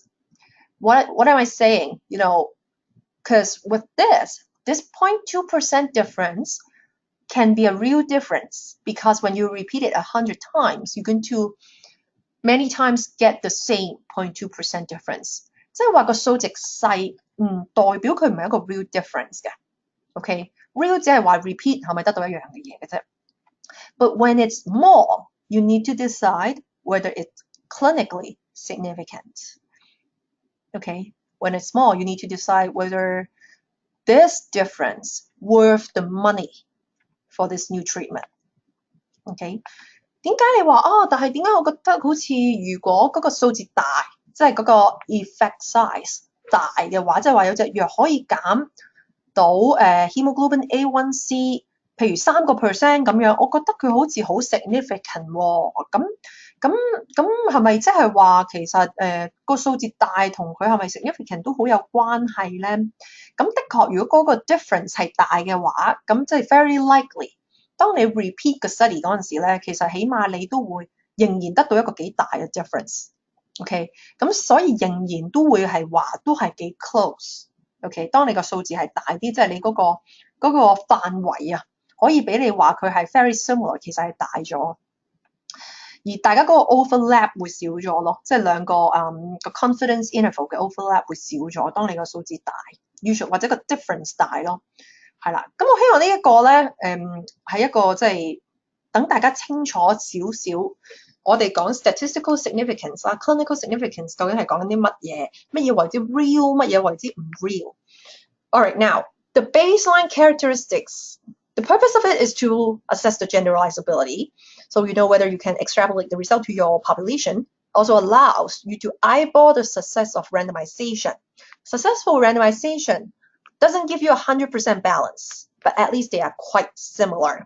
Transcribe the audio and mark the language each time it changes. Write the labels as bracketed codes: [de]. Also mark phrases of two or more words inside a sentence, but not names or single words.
[en] What am I saying? You know, because with this 0.2% difference can be a real difference because when you repeat it 100 times, you're going to many times get the same 0.2% difference. [yue] 即係話個數值細唔代表佢唔係一個 [en] real difference [yue] 嘅。Okay, real 只係話 repeat 係咪得到一樣嘅嘢嘅啫。 [en] But when it's more, you need to decide whether it's clinically significant. Okay, when it's small, you need to decide whether this difference worth the money for this new treatment. [yue] Okay, 點解你話但係點解我覺得好似如果嗰個數字大，即係嗰個 [en] effect size [yue] 大嘅話，即係話有隻藥可以減到 [en] hemoglobin A1C， [yue] 譬如3% 咁樣，我覺得佢好似好 significant 喎。咁係咪即係話其實個數字大同佢係咪 significant 都好有關係咧？咁的確，如果嗰個 difference 係大嘅話，咁即係 [en] very likely。 [yue] 當你 repeat 個 study 嗰陣時咧，其實起碼你都會仍然得到一個幾大嘅 difference。OK， 咁所以仍然都會係話都係幾 close。OK， 當你個數字係大啲，即係你嗰個範圍啊，可以俾你話佢係 [en] very similar， [yue] 其實係大咗。而大家嗰個 overlap 會少咗咯，即係兩個個 confidence interval 嘅 overlap 會少咗。當你個數字大 ，usual 或者個 difference 大咯。係啦，咁我希望呢一個咧，係一個即係等大家清楚少少，我哋講 [en] statistical significance [yue] 啦 ， [en] clinical significance [yue] 究竟係講緊啲乜嘢？乜嘢為之 [en] real？ [yue] 乜嘢為之唔 [en] real？Alright, now the baseline characteristics. The purpose of it is to assess the generalizability, so you know whether you can extrapolate the result to your population. Also allows you to eyeball the success of randomization. Successful randomization doesn't give you 100% balance, but at least they are quite similar.